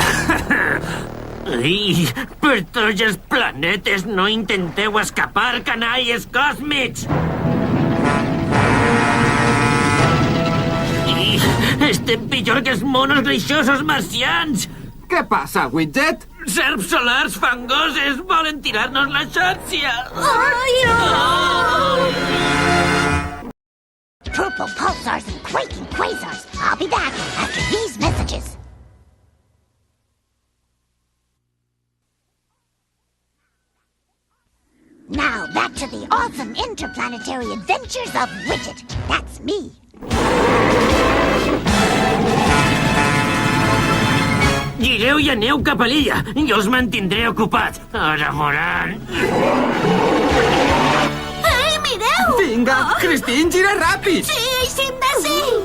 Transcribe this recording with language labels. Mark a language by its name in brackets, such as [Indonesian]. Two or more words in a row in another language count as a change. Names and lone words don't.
[Catalan] Ai, per tots els planetes no intenteu escapar, canalles còsmics! I estem pitjor que els monos greixosos marcians! Què passa, Widget? Serps solars fangoses volen tirar-nos la xàrcia! [English] Purple pulsars and quaking quasars. I'll be back after these messages. Now back to the awesome interplanetary adventures of Widget. That's me. [Catalan] Gireu i aneu cap a l'illa. Jo els mantindré ocupats. Ara veuran. Ei, mireu! Vinga, Christine, gira ràpid! Sí, aixim de sí!